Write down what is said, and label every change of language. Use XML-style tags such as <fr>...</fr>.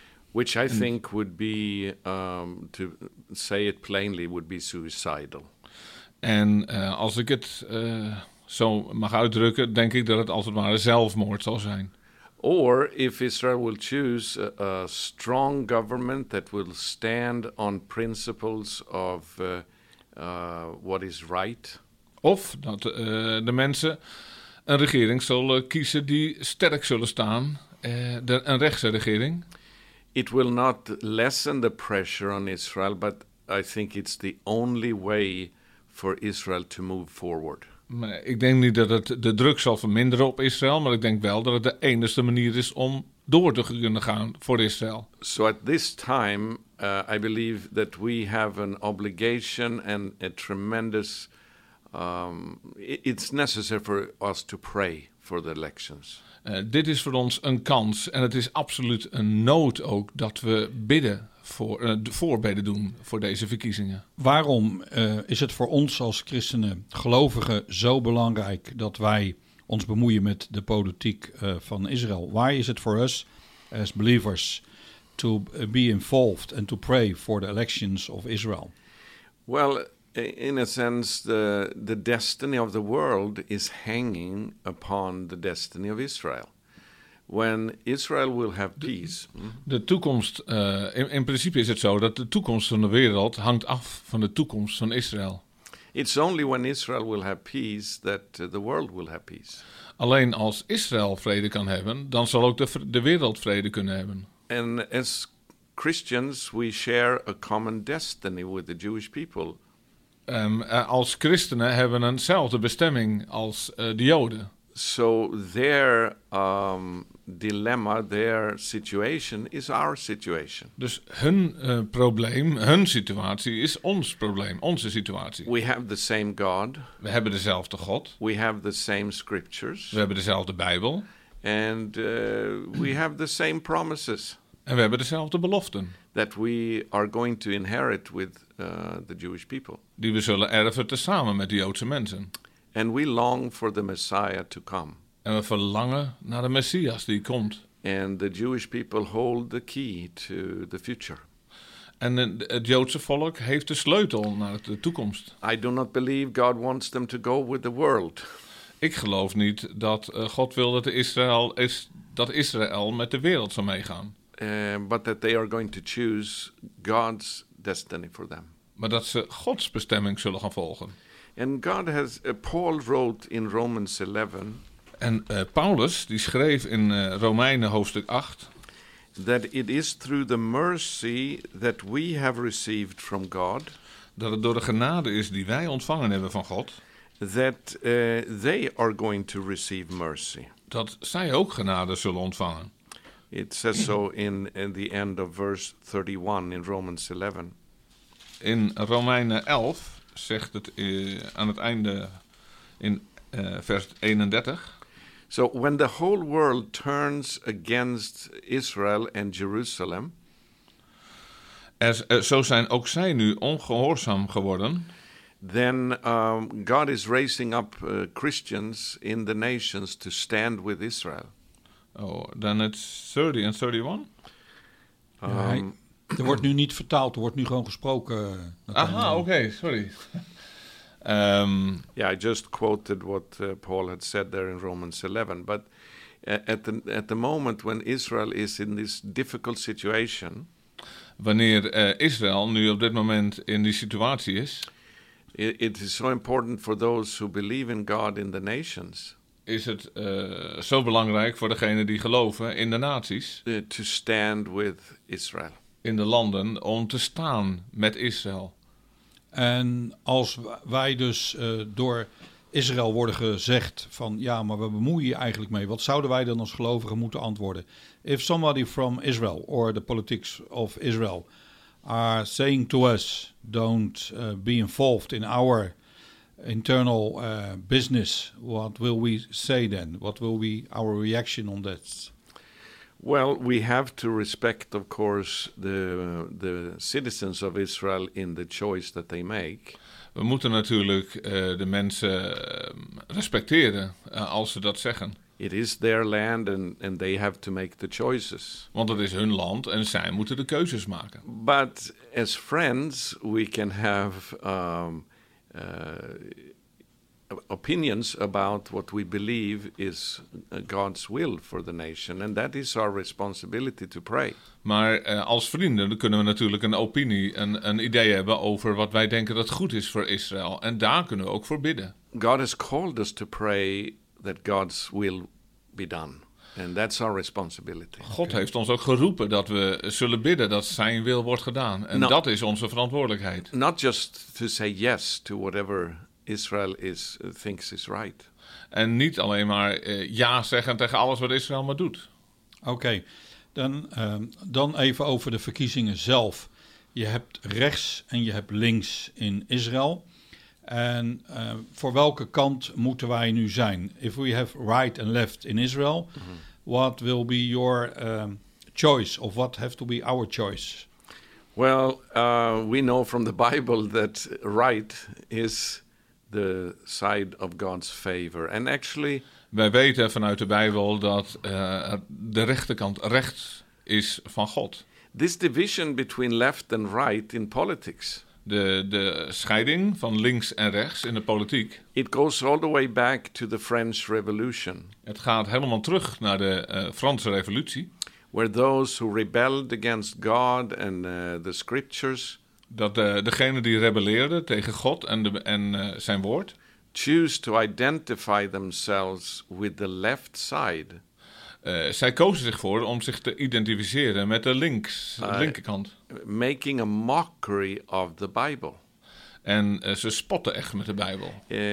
<en>Which I think would be, to say it plainly, would be suicidal.</en> <nl>En als ik het zo mag uitdrukken, denk ik dat het als het ware zelfmoord zal zijn.</nl> <en>Or if Israel will choose a strong government that will stand on principles of what is right.</en> <nl>Of dat de mensen een regering zullen kiezen die sterk zullen staan, een rechtse regering.</nl> <en>It will not lessen the pressure on Israel, but I think it's the only way for Israel to move forward.</en> <nl>Maar ik denk niet dat het de druk zal verminderen op Israël, maar ik denk wel dat het de enige manier is om door te kunnen gaan voor Israël.</nl> <en>So at this time, I believe that we have an obligation and a tremendous. It's necessary for us to pray for the elections.</en> <nl>Dit is voor ons een kans en het is absoluut een nood ook dat we bidden voor voorbeden doen voor deze verkiezingen. Waarom is het voor ons als christenen, gelovigen, zo belangrijk dat wij ons bemoeien met de politiek van Israël?</nl> <en>Why is it for us as believers to be involved and to pray for the elections of Israel? Well, in a sense, the destiny of the world is hanging upon the destiny of Israel. When Israel will have peace.</en> <nl>De toekomst, in principe is het zo dat de toekomst van de wereld hangt af van de toekomst van Israël.</nl> <en>It's only when Israel will have peace that the world will have peace.</en> <nl>Alleen als Israël vrede kan hebben, dan zal ook de wereld vrede kunnen hebben.</nl> <en>And as Christians, we share a common destiny with the Jewish people.</en> <nl>Als christenen hebben we eenzelfde bestemming als de Joden.</nl> <en>So their dilemma, their situation is our situation.</en> <nl>Dus hun probleem, hun situatie is ons probleem, onze situatie.</nl> <en>We have the same God.</en> <nl>We hebben dezelfde God.</nl> <en>We have the same scriptures.</en> <nl>We hebben dezelfde Bijbel.</nl> <en>And we have the same promises.</en> <nl>En we hebben dezelfde beloften.</nl> <en>That we are going to inherit with the Jewish people.</en> <nl>Die we zullen erven tezamen met de Joodse mensen.</nl> <en>And we long for the Messiah to come.</en> <nl>En we verlangen naar de Messias die komt.</nl> <en>And the Jewish people hold the key to the future.</en> <nl>En het Joodse volk heeft de sleutel naar de toekomst.</nl> <en>I do not believe God wants them to go with the world.</en> <nl>Ik geloof niet dat God wil dat Israël met de wereld zou meegaan.</nl> <en>But that they are going to choose God's destiny for them.</en> <nl>Maar dat ze Gods bestemming zullen gaan volgen.</nl> <en>And God has Paul wrote in Romans 11.</en> <nl>En Paulus die schreef in Romeinen hoofdstuk 8.</nl> <en>That it is through the mercy that we have received from God.</en> <nl>Dat het door de genade is die wij ontvangen hebben van God.</nl> <en>That they are going to receive mercy.</en> <nl>Dat zij ook genade zullen ontvangen.</nl> <en>It says so in the end of verse 31 in Romans 11.</en> <nl>In Romeinen 11 zegt het aan het einde in vers 31.</nl> <en>So when the whole world turns against Israel and Jerusalem.</en> <nl>Zo zijn ook zij nu ongehoorzaam geworden.</nl> <en>Then God is raising up Christians in the nations to stand with Israel.</en> <nl>Oh, dan het 30 en 31. Er wordt nu niet vertaald, er wordt nu gewoon gesproken. Aha, oké, sorry.</nl> <en>Yeah, I just quoted what Paul had said there in Romans 11. But at the moment when Israel is in this difficult situation.</en> <nl>Wanneer Israël nu op dit moment in die situatie is.</nl> <en>It is so important for those who believe in God in the nations.</en> <nl>Is het zo belangrijk voor degene die geloven in de naties.</nl> <en>To stand with Israel.</en> <nl>In de landen om te staan met Israël. En als wij dus door Israël worden gezegd van ja, maar we bemoeien je eigenlijk mee. Wat zouden wij dan als gelovigen moeten antwoorden?</nl> <en>If somebody from Israel or the politics of Israel are saying to us, don't be involved in our internal business. What will we say then? What will be our reaction on that? Well, we have to respect, of course, the citizens of Israel in the choice that they make.</en> <nl>We moeten natuurlijk de mensen respecteren als ze dat zeggen.</nl> <en>It is their land and they have to make the choices.</en> <nl>Want het is hun land en zij moeten de keuzes maken.</nl> <en>But as friends, we can have opinions about what we believe is God's will for the nation, and that is our responsibility to pray.</en> <nl>Maar als vrienden kunnen we natuurlijk een opinie, een idee hebben over wat wij denken dat goed is voor Israël, en daar kunnen we ook voor bidden.</nl> <en>God has called us to pray that God's will be done, and that's our responsibility.</en> <nl>God heeft ons ook geroepen dat we zullen bidden dat zijn wil wordt gedaan, en dat is onze verantwoordelijkheid.</nl> <en>Not just to say yes to whatever Israel is thinks is right.</en> <nl>En niet alleen maar ja zeggen tegen alles wat Israël maar doet. Oké, dan even over de verkiezingen zelf. Je hebt rechts en je hebt links in Israël. En voor welke kant moeten wij nu zijn?</nl> <en>If we have right and left in Israel, what will be your choice? Of what have to be our choice? Well, we know from the Bible that right is the side of God's favor. And actually,</en> <nl>wij weten vanuit de Bijbel dat de rechterkant rechts is van God.</nl> <en>This division between left and right in politics.</en> <nl>De scheiding van links en rechts in de politiek.</nl> <en>It goes all the way back to the French Revolution.</en> <nl>Het gaat helemaal terug naar de Franse Revolutie.</nl> <en>Where those who rebelled against God and the scriptures.</en> <nl>Dat degene die rebelleerden tegen God en zijn woord.</nl> <en>Choose to identify themselves with the left side.</en> <nl>Zij kozen zich voor om zich te identificeren met de linkerkant.</nl> <en>Making a mockery of the Bible.</en> <nl>En ze spotten echt met de Bijbel.</nl>